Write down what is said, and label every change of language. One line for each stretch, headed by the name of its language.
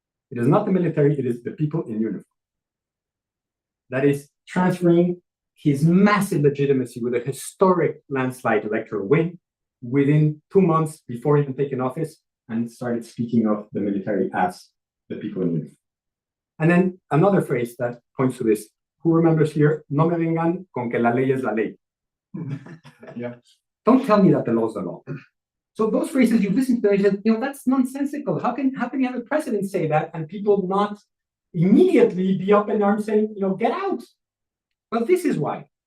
English: It is not the military, it is the people in uniform. That is transferring his massive legitimacy with a historic landslide electoral win within 2 months before even taking office, and started speaking of the military as the people in uniform. And then another phrase that points to this. Who remembers here?
Spanish: No me vengan con que la ley es la ley.
English: Yeah. Don't tell me that the law is the law. So those phrases you listen to, they said, that's nonsensical. How can you have a president say that and people not immediately be up in arms saying, get out? Well, this is why.